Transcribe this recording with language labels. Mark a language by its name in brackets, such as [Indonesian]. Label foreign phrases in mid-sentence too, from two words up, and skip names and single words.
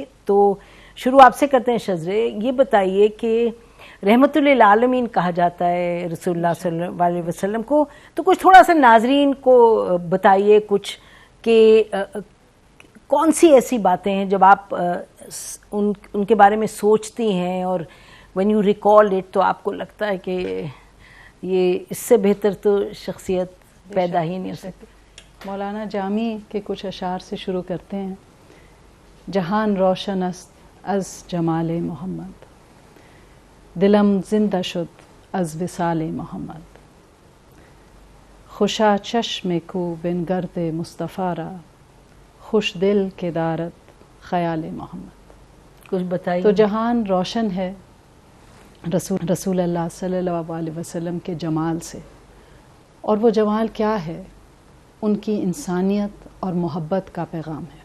[Urdu] تو شروع آپ سے کرتے ہیں شذرے، یہ بتائیے کہ رحمت للعالمین کہا جاتا ہے رسول اللہ صلی اللہ علیہ وسلم کو، تو کچھ تھوڑا سا ناظرین کو بتائیے کچھ کہ کون سی ایسی باتیں ہیں جب آپ ان کے بارے میں سوچتی ہیں اور [English] when you recall it [Urdu] تو آپ کو لگتا ہے کہ یہ اس سے بہتر تو شخصیت پیدا ہی نہیں ہو سکتی۔ مولانا جامی کے کچھ اشعار سے شروع کرتے ہیں۔ [Persian] جہان روشن است از جمال محمد، دلم زندہ شد از وصال محمد، خوشا چشم کو بن گرد مصطفیٰ را، خوش دل کے دارت خیال محمد۔ [Urdu] کچھ بتائیے۔ تو جہان روشن ہے رسول اللہ صلی اللہ علیہ وسلم کے جمال سے، اور وہ جمال کیا ہے؟ ان کی انسانیت اور محبت کا پیغام ہے۔